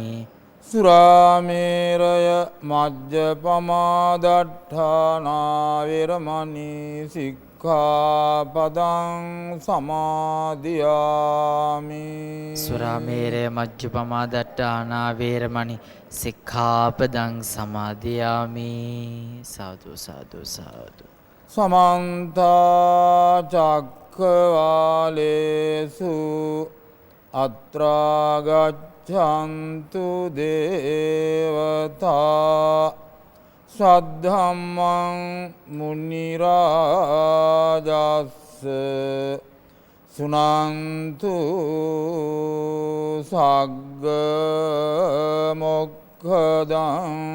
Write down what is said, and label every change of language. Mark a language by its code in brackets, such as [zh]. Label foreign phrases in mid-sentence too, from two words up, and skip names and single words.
[pi] සුරාමේරය මජ්ජපමාදට්ඨානා වේරමණී සික්ඛාපදං සමාදියාමි. සුරාමේරය මජ්ජපමාදට්ඨානා වේරමණී සික්ඛාපදං සමාදියාමි. [si] සාදු සාදු සාදු. [pi] සමන්ත චක්ඛවාලේසු අත්‍රා ගච්ඡන්තු දේවතා සද්ධම්මං මුනි රාජස්ස සුනන්තු සග්ග මොක්ඛදං